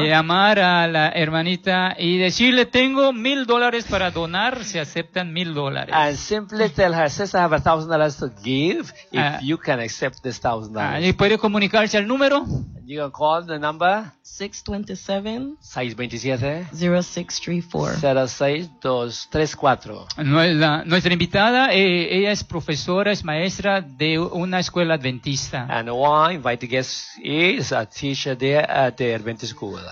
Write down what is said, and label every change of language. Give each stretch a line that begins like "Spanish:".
Spanish: Llamar a la hermanita y decirle tengo $1,000 para donar, si aceptan $1,000.
English: And simply tell her, sister, I have $1,000 to give if you can accept this $1,000.
Spanish: Y puede comunicarse al número.
English: You can call the number 627-0634-06234.
Spanish: Nuestra invitada, ella es profesora, es maestra de una escuela adventista.
English: And one invited guest is a teacher there at the Adventist school.